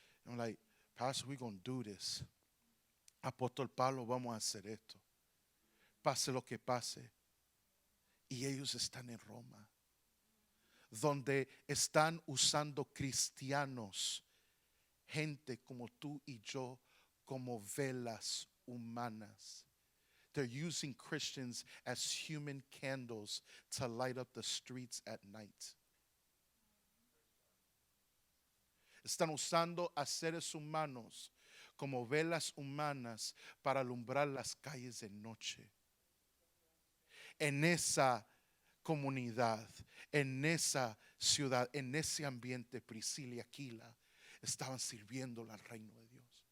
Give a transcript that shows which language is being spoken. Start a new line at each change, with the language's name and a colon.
English: I'm like, Pastor, we're going to do this.
Spanish: Apóstol Pablo, vamos a hacer esto. Pase lo que pase. Y ellos están en Roma, donde están usando cristianos, gente como tú y yo, como velas humanas.
English: They're using Christians as human candles to light up the streets at night.
Spanish: Están usando a seres humanos como velas humanas para alumbrar las calles de noche. En esa comunidad, en esa ciudad, en ese ambiente, Priscila y Aquila estaban sirviendo al reino de Dios.